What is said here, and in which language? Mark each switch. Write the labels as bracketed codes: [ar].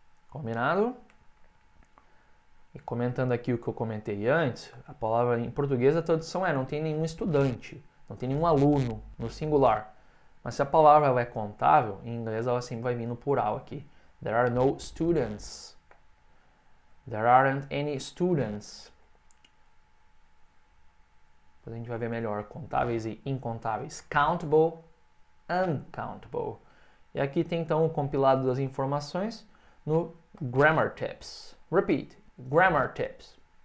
[pt] Combinado? E comentando aqui o que eu comentei antes, a palavra em português a tradução é não tem nenhum estudante, não tem nenhum aluno no singular. Mas se a palavra é contável, em inglês ela sempre vai vir no plural aqui. [en] There are no students. There aren't any students. [pt] Depois a gente vai ver melhor contáveis e incontáveis. [en] Countable, uncountable. [pt] E aqui tem então o compilado das informações no Grammar Tips. Repeat. [en] Grammar Tips.